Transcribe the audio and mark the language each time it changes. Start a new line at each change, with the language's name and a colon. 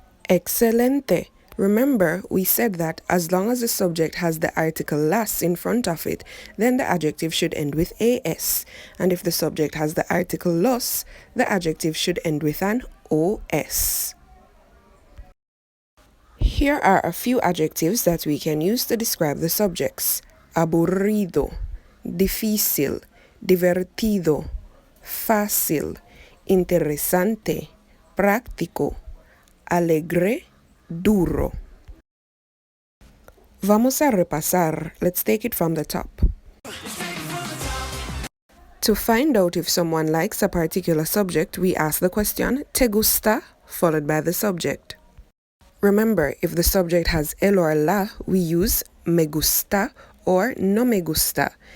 Spanish: Excelente.
English: Remember, we said that as long as the subject has the article las in front of it, then the adjective should end with AS. And if the subject has the article los, the adjective should end with an OS. Here are a few adjectives that we can use to describe the subjects.
Spanish: Aburrido, difícil, divertido, fácil, interesante, práctico, alegre, duro. Vamos a repasar.
English: Let's take it from the top. To find out if someone likes a particular subject, we ask the question,
Spanish: ¿te gusta?,
English: followed by the subject. Remember, if the subject has el or la, we use
Spanish: me gusta
English: or
Spanish: no me gusta.